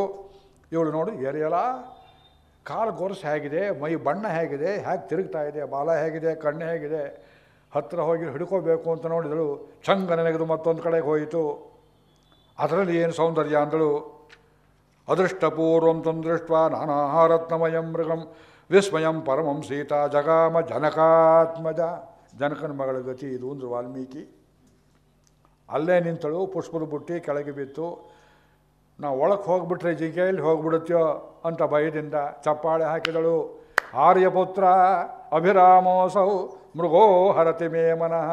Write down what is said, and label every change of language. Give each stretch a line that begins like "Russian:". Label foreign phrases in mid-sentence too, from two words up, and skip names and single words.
Kannada: ಇವಳು ನೋಡಿ ಎರೆಯಲ್ಲ, ಕಾಲು ಗೊರಸು ಹೇಗಿದೆ, ಮೈ ಬಣ್ಣ ಹೇಗಿದೆ, ಹೇಗೆ ತಿರುಗ್ತಾ ಇದೆ, ಬಾಲ ಹೇಗಿದೆ, ಕಣ್ಣು ಹೇಗಿದೆ, ಹತ್ತಿರ ಹೋಗಿ ಹಿಡ್ಕೋಬೇಕು ಅಂತ ನೋಡಿದಳು. ಚಂಗ ನೆನೆಗೆದು ಮತ್ತೊಂದು ಕಡೆಗೆ ಹೋಯಿತು. ಅದರಲ್ಲಿ ಏನು ಸೌಂದರ್ಯ ಅಂದಳು.
Sanskrit: ಅದೃಷ್ಟಪೂರ್ವಂ ತಂದೃಷ್ಟ ನಾನಾರತ್ನಮಯಂ ಮೃಗಂ ವಿಸ್ಮಯಂ ಪರಮಂ ಸೀತಾ ಜಗಾಮ ಜನಕಾತ್ಮಜ,
Kannada: ಜನಕನ ಮಗಳ ಗತಿ ಇದು ಅಂದರು ವಾಲ್ಮೀಕಿ. ಅಲ್ಲೇ ನಿಂತಳು, ಪುಷ್ಪದ ಬುಟ್ಟಿ ಕೆಳಗೆ ಬಿತ್ತು. ನಾವು ಒಳಗೆ ಹೋಗ್ಬಿಟ್ರೆ ಜಿಂಕೆಯಲ್ಲಿ ಹೋಗ್ಬಿಡುತ್ತೋ ಅಂತ ಭಯದಿಂದ ಚಪ್ಪಾಳೆ ಹಾಕಿದಳು.
Sanskrit: ಆರ್ಯಪುತ್ರ ಅಭಿರಾಮೋಸೌ ಮೃಗೋ ಹರತಿ ಮೇ ಮನಃ.